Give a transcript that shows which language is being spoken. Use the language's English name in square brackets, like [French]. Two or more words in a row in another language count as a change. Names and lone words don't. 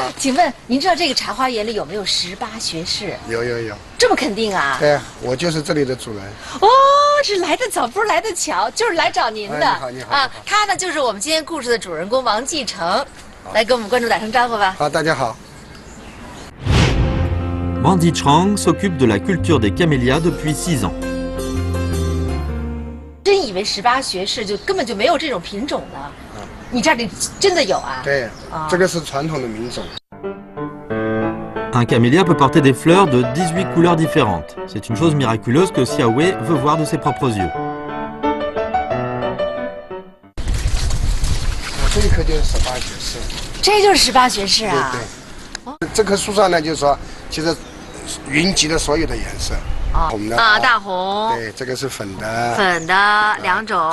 [Chinese] 请问您知道这个茶花园里有没有18学士？有。这么肯定啊？对啊，我就是这里的主人。哦，是来得早，不是来得巧，就是来找您的。你好啊，他呢就是我们今天故事的主人公王继承，来跟我们观众打声招呼吧。好，大家好。 [French] Wang Zichang s'occupe de la culture des camélias depuis 6 ans. [Chinese] 真以为18学士就根本就没有这种品种呢？你这里真的有啊？对，这个是传统的名种。 [French] Un camélia peut porter des fleurs de 18 couleurs différentes. C'est une chose miraculeuse que Xiaowei veut voir de ses propres yeux. [Chinese] 这一棵就是18学士。这就是18学士啊？对。这棵树上呢，就是说，其实云集了所有的颜色。红的啊，大红。对，这个是粉的。粉的2种。